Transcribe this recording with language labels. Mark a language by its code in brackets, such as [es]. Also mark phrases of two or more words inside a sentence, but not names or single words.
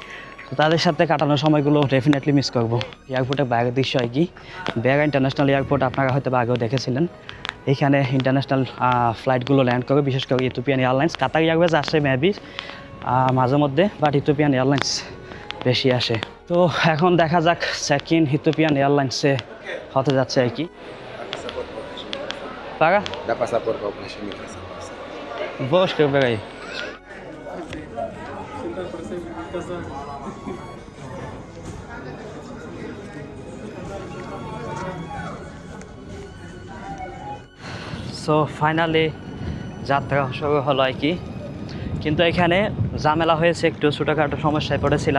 [bn] তো তাদের সাথে কাটানোর সময়গুলো ডেফিনেটলি মিস করব। এয়ারপোর্টের বাইরের দৃশ্য হয় কি, বেগা [en] International Airport [bn] আপনারা হয়তো আগেও দেখেছিলেন। এইখানে ইন্টারন্যাশনাল ফ্লাইটগুলো ল্যান্ড করে, বিশেষ করে ইথিওপিয়ান এয়ারলাইন্স। কাতার এয়ারওয়েজ আসে মেবি মাঝে মধ্যে, বাট ইথিওপিয়ান এয়ারলাইন্স বেশি আসে। তো এখন দেখা যাক সেকেন্ড ইথিওপিয়ান এয়ারলাইন্সে হতে যাচ্ছে আর কি। [pt] Paga? Dá passaporte para o Plastic Imigração. Vou escrever aí. [bn] সো ফাইনালি যাত্রা শুরু হলো আর কি। কিন্তু এখানে ঝামেলা হয়েছে, একটু ছোটোখাটো সমস্যায় পড়েছিলাম।